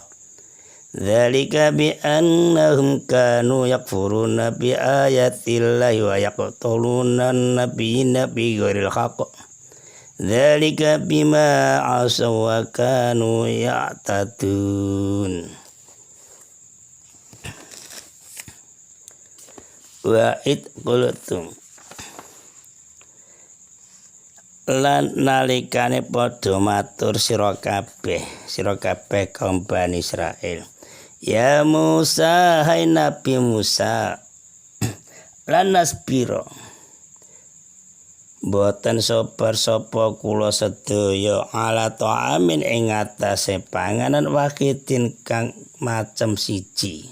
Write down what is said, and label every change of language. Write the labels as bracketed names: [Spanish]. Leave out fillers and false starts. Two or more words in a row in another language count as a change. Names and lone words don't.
[Arabic] ذلك بأنهم كانوا يكفرون بآيات الله ويقتلون النبيين بغير الحق. ذلك بما عصوا وكانوا يعتدون. وإذ قلتم [Javanese] lan nalikane padha matur sira kabeh kaum Bani Israil, [Arabic] يا موسى, [Javanese] hai Nabi Musa, [Arabic] لن نصبر [Javanese] boten sabar sapa kula sedaya [Arabic] على طعام [Javanese] ing atase panganan wahidin kang macem siji.